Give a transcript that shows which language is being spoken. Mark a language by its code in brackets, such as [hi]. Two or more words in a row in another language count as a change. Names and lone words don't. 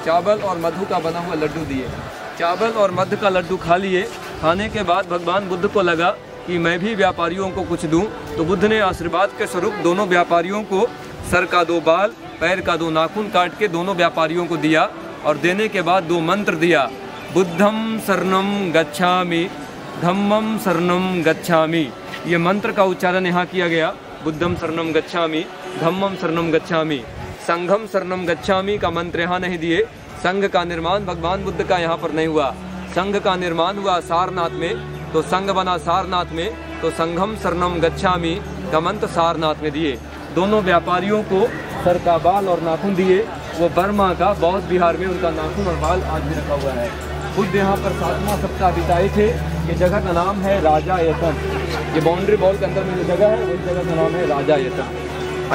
[hi] चावल और मधु का बना हुआ लड्डू दिए। चावल और मधु का लड्डू खा लिए। खाने के बाद भगवान बुद्ध को लगा कि मैं भी व्यापारियों को कुछ दूं। तो बुद्ध ने आशीर्वाद के स्वरूप दोनों व्यापारियों को सर का 2 बाल, पैर का 2 नाखून काट के दोनों व्यापारियों को दिया और देने के बाद 2 मंत्र दिया। [pi] बुद्धम शरणम गच्छामि, धम्मम शरणम गच्छामि। [hi] ये मंत्र का उच्चारण यहाँ किया गया। [pi] बुद्धम शरणम गच्छामि, धम्मम शरणम गच्छामि। संघम शरणम गच्छामि [hi] का मंत्र यहाँ नहीं दिए। संघ का निर्माण भगवान बुद्ध का यहाँ पर नहीं हुआ। संघ का निर्माण हुआ सारनाथ में, तो संघ बना सारनाथ में। तो [pi] संघम शरणम गच्छामि [hi] का मंत्र सारनाथ में दिए। दोनों व्यापारियों को सर का बाल और नाखून दिए। वो बर्मा का बौद्ध बिहार में उनका नाखून और बाल आज भी रखा हुआ है। बुद्ध यहाँ पर 7वां सप्ताह बिताए थे। ये जगह का नाम है राजा यतन। ये [en] boundary wall [hi] के अंदर में जो जगह है वही जगह का नाम है राजा यतन।